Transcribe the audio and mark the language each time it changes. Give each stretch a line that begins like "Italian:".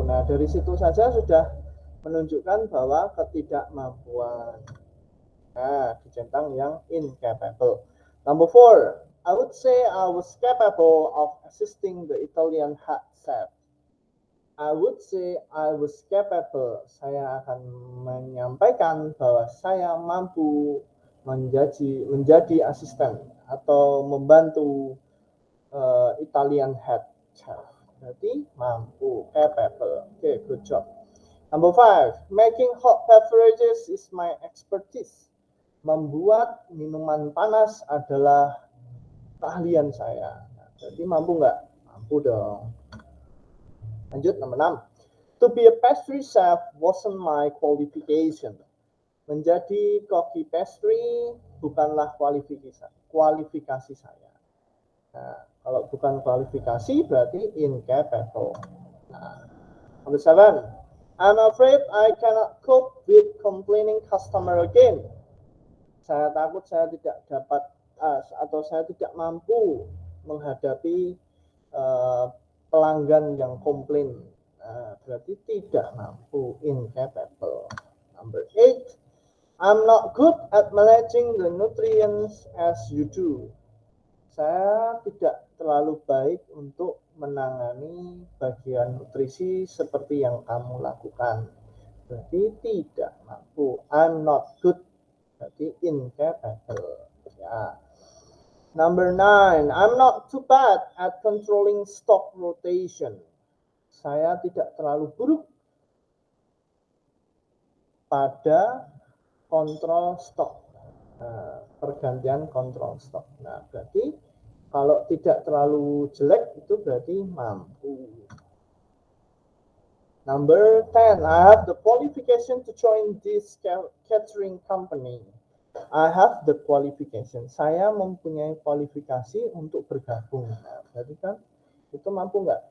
Indonesian: Nah, dari situ saja sudah menunjukkan bahwa ketidakmampuan. Nah, dicentang yang incapable.
English: Number 4, I would say I was capable of assisting the Italian head chef. I would say I was capable.
Indonesian: Saya akan menyampaikan bahwa saya mampu menjadi asisten atau membantu Italian head chef. Berarti mampu,
English: capable. Okay, good job. Number 5, making hot beverages is my expertise.
Indonesian: Membuat minuman panas adalah keahlian saya. Nah, jadi mampu nggak? Mampu dong. Lanjut, nomor 6.
English: To be a pastry chef wasn't my qualification.
Indonesian: Menjadi koki pastry bukanlah kualifikasi saya. Nah, kalau bukan kualifikasi berarti incapable.
English: Nah, number 7. I'm afraid I cannot cope with complaining customer again.
Indonesian: Saya takut saya tidak dapat atau saya tidak mampu menghadapi pelanggan yang komplain. Berarti tidak mampu, incapable.
English: Number 8, I'm not good at managing the nutrients as you do.
Indonesian: Saya tidak terlalu baik untuk menangani bagian nutrisi seperti yang kamu lakukan. Berarti tidak mampu.
English: I'm not good.
Indonesian: Berarti incapable. Ya.
English: Number 9, I'm not too bad at controlling stock rotation.
Indonesian: Saya tidak terlalu buruk pada kontrol stok. Pergantian kontrol stok. Nah, berarti kalau tidak terlalu jelek itu berarti mampu.
English: Number 10, I have the qualification to join this catering company. I have the qualification.
Indonesian: Saya mempunyai kualifikasi untuk bergabung. Nah, berarti kan itu mampu nggak?